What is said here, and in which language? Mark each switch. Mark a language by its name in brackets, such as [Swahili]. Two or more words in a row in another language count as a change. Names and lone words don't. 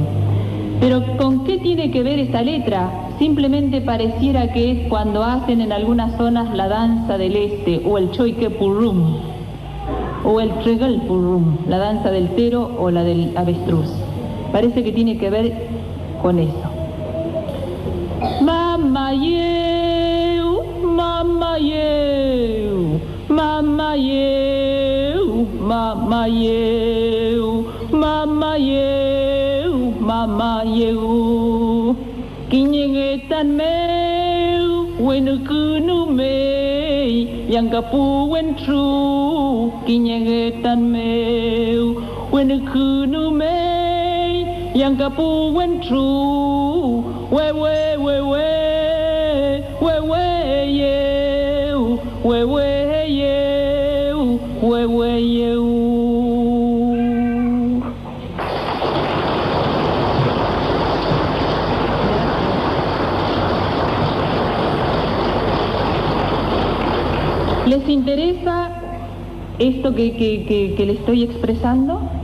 [Spanish] Pero ¿con qué tiene que ver esta letra? Simplemente pareciera que es cuando hacen en algunas zonas la danza del este, o el choiquepurrum, o el tregalpurrum, la danza del tero o la del avestruz. Parece que tiene que ver con eso. [Mapuche] Mamayeu, mamayeu, mamayeu, mamayeu, mamayeu, mamayeu. Kinyengetan meu, wenukunu mei, yang kapu wentru. Kinyengetan meu, wenukunu mei, yang kapu wentru. Wewe yeu, wewe yeu, wewe yeu. [Spanish] ¿Les interesa esto que le estoy expresando?